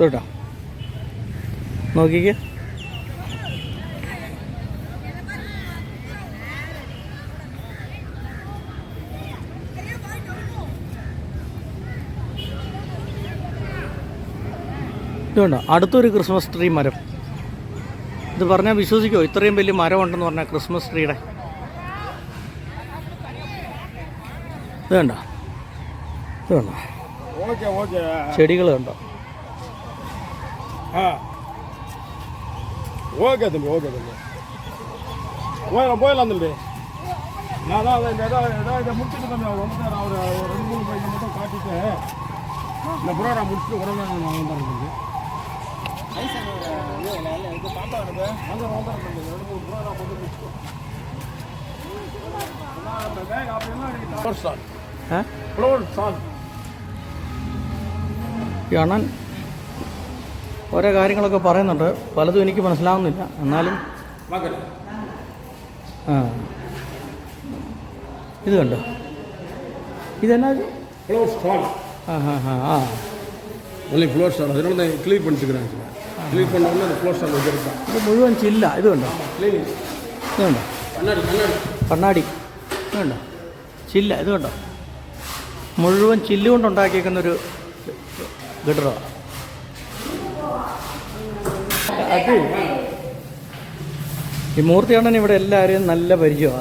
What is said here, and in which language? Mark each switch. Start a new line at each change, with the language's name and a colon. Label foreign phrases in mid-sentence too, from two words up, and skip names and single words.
Malayalam: കേട്ടോ നോക്കിക്കേ. ഇതുണ്ടോ അടുത്തൊരു
English: Christmas tree
Malayalam: മരം. ഇത് പറഞ്ഞാൽ വിശ്വസിക്കുമോ ഇത്രയും വലിയ മരം ഉണ്ടെന്ന് പറഞ്ഞാൽ
English: Christmas tree?
Malayalam: ഇത് കണ്ടോ? ചെടികൾ കണ്ടോ?
Tamil: போயிடலாந்துல்லே. நான் தான் இதை முடிச்சுட்டு தம்பி அவர் வந்து அவர் 2-3 பையன் மட்டும் காட்டிட்டு இந்த ப்ரோக்ராம் முடிச்சுட்டு உடனே நான் வந்துடுறேன்.
Malayalam: അണ്ണൻ ഓരോ കാര്യങ്ങളൊക്കെ പറയുന്നുണ്ട്, പലതും എനിക്ക് മനസ്സിലാവുന്നില്ല. എന്നാലും ഇത് കണ്ടോ? ഇതെന്നാ?
English: floor stall. floor stall
Tamil: அதனால தான் க்ளீன் பண்ணிட்டுருக்குறாங்க. க்ளீன் பண்ண உடனே அந்த
English: floor stall
Tamil: வச்சுருக்காங்க.
Malayalam: ഇത് മുഴുവൻ ചില്ല. ഇത് കണ്ടോ? க்ளீனிங். ഇത് കണ്ടോ? കണ്ണാടി. ഇത് കണ്ടോ? ചില്ല. ഇത് കണ്ടോ? മുഴുവൻ ചില്ല് കൊണ്ടുണ്ടാക്കിയേക്കുന്നൊരു ഗഡറാണ്. അത് ഈ മൂർത്തിയണ്ണൻ ഇവിടെ എല്ലാവരെയും നല്ല പരിചയമാണ്.